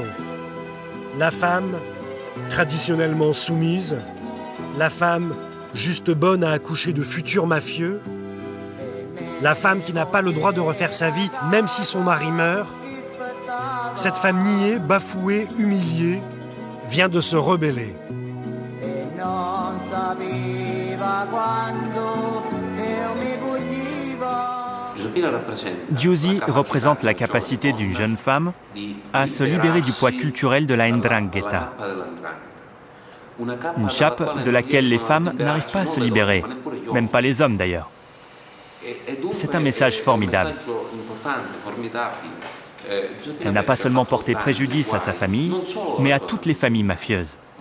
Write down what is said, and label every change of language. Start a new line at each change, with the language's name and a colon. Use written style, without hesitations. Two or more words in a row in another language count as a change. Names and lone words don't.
French: La femme, traditionnellement soumise, la femme juste bonne à accoucher de futurs mafieux, la femme qui n'a pas le droit de refaire sa vie même si son mari meurt, cette femme niée, bafouée, humiliée, vient de se rebeller.
Italian: Non sapeva quando io mi puglivo
French: Giusy représente la capacité d'une jeune femme à se libérer du poids culturel de la 'ndrangheta. Une chape de laquelle les femmes n'arrivent pas à se libérer, même pas les hommes d'ailleurs. C'est un message formidable. Elle n'a pas seulement porté préjudice à sa famille, mais à toutes les familles mafieuses.